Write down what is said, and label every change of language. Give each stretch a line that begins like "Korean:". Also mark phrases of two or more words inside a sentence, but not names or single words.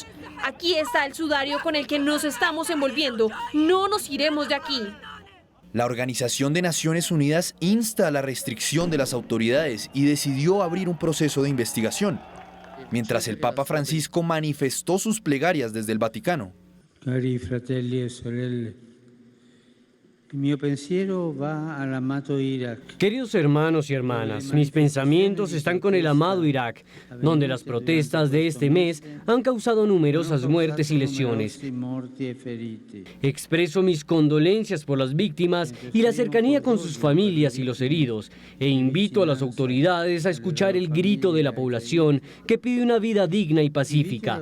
Spanish: Aquí está el sudario con el que nos estamos envolviendo. No nos iremos de aquí. La Organización de Naciones Unidas insta a la restricción de las autoridades y decidió abrir un proceso de investigación, mientras el Papa Francisco manifestó sus plegarias desde el Vaticano.
Italian: Cari fratelli e sorelle, il mio pensiero va all'amato Iraq.
Spanish: Queridos hermanos y hermanas, mis pensamientos están con el amado Irak, donde las protestas de este mes han causado numerosas muertes y lesiones. Expreso mis condolencias por las víctimas y la cercanía con sus familias y los heridos, e invito a las autoridades a escuchar el grito de la población que pide una vida digna y pacífica.